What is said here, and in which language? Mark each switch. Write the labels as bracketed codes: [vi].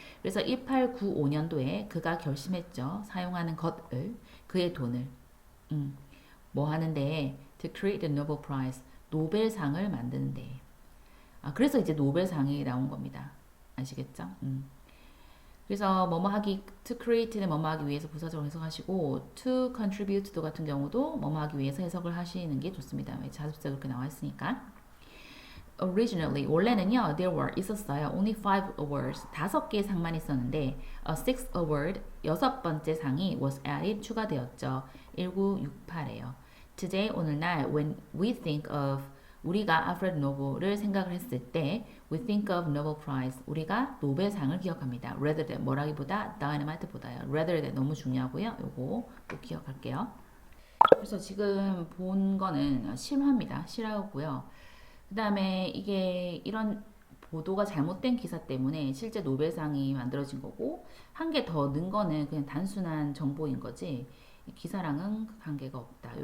[ko] 그래서 1895년도에 그가 결심했죠. 사용하는 것을 그의 돈을 뭐 하는데 [en] to create the Nobel Prize [ko] 노벨상을 만드는데. 그래서 이제 노벨상이 나온 겁니다. 아시겠죠? 그래서 to create는 뭐뭐 하기 위해서 부사적으로 해석하시고 to contribute to 같은 경우도 뭐뭐 하기 위해서 해석을 하시는 게 좋습니다. 자습서 그렇게 나와 있으니까. [en] Originally, [ko] 원래는요, [en] there were [ko] 있었어요. [en] Only 5 awards, [ko] 5개의 상만 있었는데, [en] a 6th award, [ko] 6번째 상이 [en] was added, [ko] 추가되었죠. 1968에요. [en] Today, [ko] 오늘날, [en] when we think of [ko] 우리가 알프레드 노블을 생각을 했을 때 [en] we think of Nobel Prize [ko] 우리가 노벨상을 기억합니다. rather than 뭐라기보다 dynamite보다요. rather than 너무 중요하고요. 요거 꼭 기억할게요. 그래서 지금 본 거는 실화입니다. 실화고요. 그 다음에 이게 이런 보도가 잘못된 기사 때문에 실제 노벨상이 만들어진 거고 한 개 더 넣은 거는 그냥 단순한 정보인 거지 기사랑은 관계가 없다.